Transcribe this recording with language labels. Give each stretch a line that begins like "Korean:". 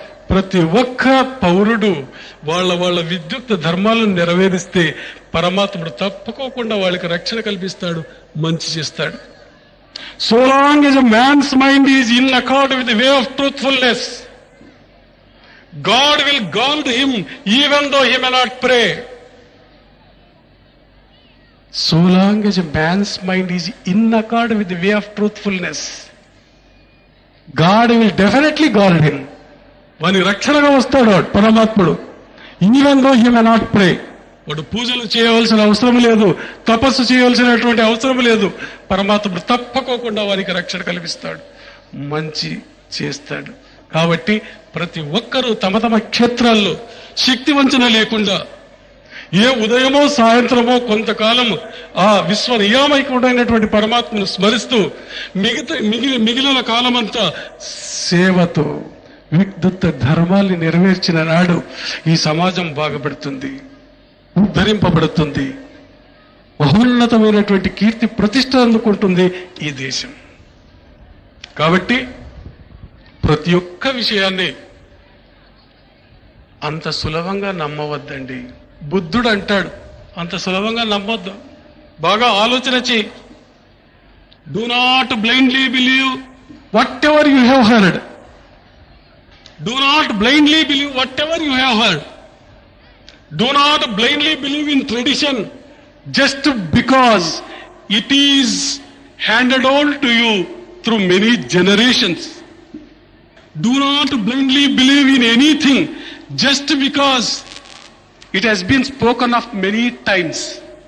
Telugu: ప్రతి ఒక్క పౌరుడు వాళ్ళ విద్యుక్త ధర్మాలను నెరవేరిస్తే పరమాత్ముడు తప్పుకోకుండా వాళ్ళకి రక్షణ కల్పిస్తాడు, మంచి చేస్తాడు.
English: So long as a man's mind is in accord with the way of truthfulness, God will guard him even though he may not pray. So long as a man's mind is in accord with the way of truthfulness, God will definitely guard him.
Telugu: వాని రక్షణగా వస్తాడు పరమాత్ముడు.
English: Even though he may not pray.
Telugu: వాడు పూజలు చేయవలసిన అవసరం లేదు, తపస్సు చేయవలసినటువంటి అవసరం లేదు. పరమాత్ముడు తప్పకోకుండా వారికి రక్షణ కల్పిస్తాడు, మంచి చేస్తాడు. కాబట్టి ప్రతి ఒక్కరూ తమ తమ క్షేత్రాల్లో శక్తి వంచన లేకుండా ఏ ఉదయమో సాయంత్రమో కొంతకాలం ఆ విశ్వ నియామకుడైనటువంటి పరమాత్మను స్మరిస్తూ మిగిలిన కాలమంతా సేవతో విద్యుత్ ధర్మాల్ని నెరవేర్చిన నాడు ఈ సమాజం బాగుపడుతుంది, ఉద్ధరింపబడుతుంది, మహోన్నతమైనటువంటి కీర్తి ప్రతిష్ట అందుకుంటుంది ఈ దేశం. కాబట్టి ప్రతి ఒక్క విషయాన్ని అంత సులభంగా నమ్మవద్దండి. బుద్ధుడు అంటాడు, అంత సులభంగా నమ్మొద్దు, బాగా ఆలోచన చేయి.
English: Do not blindly believe whatever you have heard. Do not blindly believe whatever you have heard. Do not blindly believe in tradition just because it is handed on to you through many generations. Do not blindly believe in anything just because it has been spoken of many times.